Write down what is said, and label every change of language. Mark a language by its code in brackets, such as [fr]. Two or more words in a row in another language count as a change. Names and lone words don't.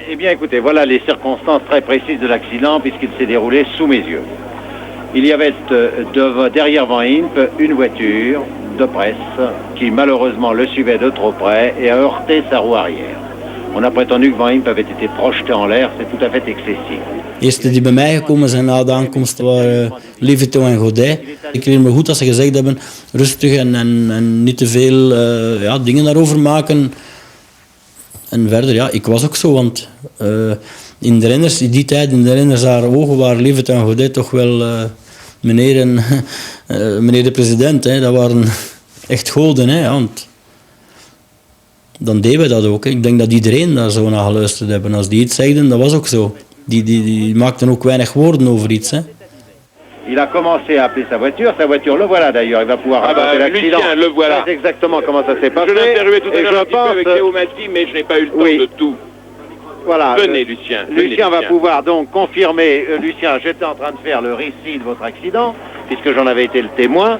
[fr] Eh bien, écoutez, voilà les circonstances très précises de l'accident, puisqu'il s'est déroulé sous mes yeux. Il y avait derrière Van Impe une voiture de presse qui malheureusement le suivait de trop près et a heurté sa roue arrière. On a prétendu que Van Impe avait été projeté en l'air, c'est tout à fait excessif. [nl] De eerste die bij mij gekomen zijn na de aankomst waren Leviton en Godet. Ik herinner me goed dat ze gezegd hebben, rustig en niet te veel dingen daarover maken. En verder, ja, ik was ook zo, want in de renners, in die tijd, in de renners haar ogen waren Leviton en Godet toch wel meneer de president. Hè. Dat waren echt goden, hè, want dan deden we dat ook. Hè. Ik denk dat iedereen daar zo naar geluisterd hebben. Als die iets zegden, dat was ook zo. Die maakten ook weinig woorden over iets. Hè. [fr] Il a commencé à appeler sa voiture le voilà d'ailleurs, il va pouvoir raconter l'accident. Lucien, le voilà. C'est exactement comment ça s'est passé. Je l'ai interviewé tout à l'heure un petit peu avec pense... Théo Massy, mais je n'ai pas eu le temps de tout. Voilà. Venez Lucien. Lucien va pouvoir donc confirmer, Lucien, j'étais en train de faire le récit de votre accident, puisque j'en avais été le témoin.